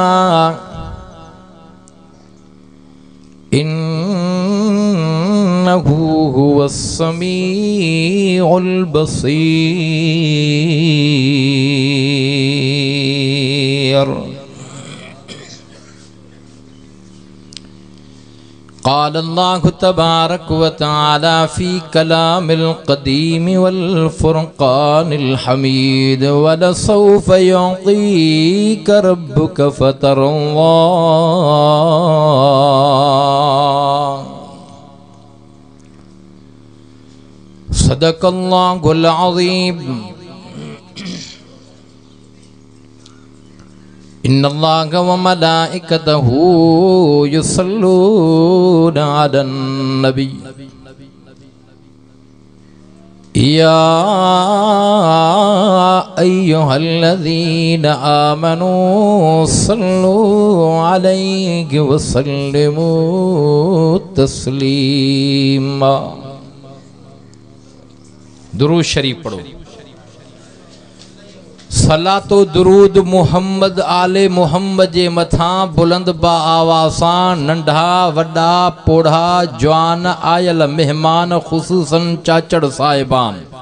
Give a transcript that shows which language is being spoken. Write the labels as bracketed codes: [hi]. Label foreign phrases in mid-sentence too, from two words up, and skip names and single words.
[ar] إنه هو السميع البصير. قال الله تبارك وتعالى في الكلام القديم والفرقان الحميد ولسوف يعطيك ربك فترضى. صدق الله العظيم. إن الله وملائكته يصلون على النبي يا أيها الذين آمنوا صلوا عليه وسلموا تسليما. [ur] درود شریف پڑھو. [skr] صلاة و درود محمد آل محمد جے متھاں بلند با آواز نڈھا وڈا بوڈھا جوان آیل مہمان خصوصاً چاچڑ صاحبان.